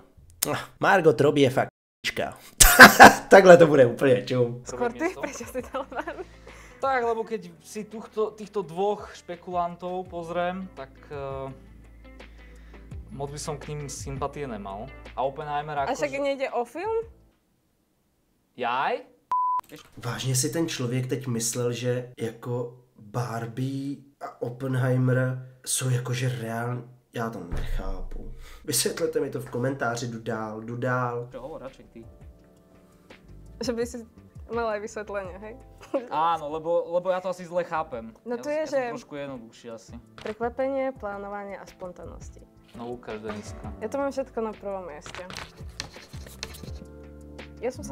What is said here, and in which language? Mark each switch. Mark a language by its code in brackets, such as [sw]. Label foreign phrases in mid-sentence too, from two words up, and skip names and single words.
[cs] Margot Robbie je fakt ***čka. Takhle to bude úplne, čum. [sk] Skôr ty, prečo si dala Barbie? Tak, lebo keď si týchto dvoch špekulantov pozriem, tak moc by som k ním sympatie nemal. A Oppenheimer A však nejde o film? Jaj? [cs] Vážně si ten člověk teď myslel, že jako Barbie a Oppenheimer jsou jakože reálně... Já to nechápu. Vysvětlete mi to v komentáři, jdu dál. [sk] Čo hovor, radšej ty. Že by si mal aj vysvetlenie, hej? Áno, lebo ja to asi zle chápem. No to ja je, som že- trošku jednoduchší asi. Prekvapenie, plánovanie a spontánnosti. No ukáž, Deniska. Ja to mám všetko na prvom mieste. Ja som si